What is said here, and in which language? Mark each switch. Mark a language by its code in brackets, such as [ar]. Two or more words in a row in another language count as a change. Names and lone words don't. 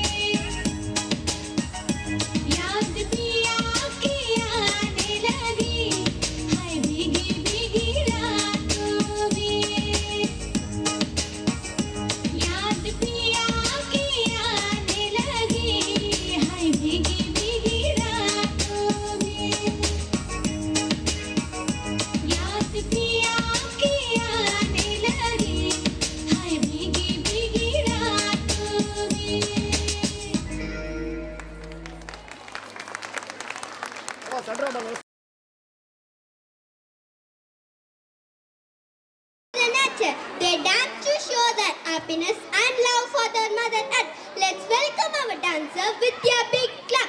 [hi] याद पिया की आने लगी हाय भीगी भीगी रातों में याद पिया की आने लगी हाय भीगी भीगी रातों में याद पिया की आने लगी हाय भीगी भीगी रातों में [en] The nature, they dance to show their happiness and love for their mother earth. Let's welcome our dancer with their big clap.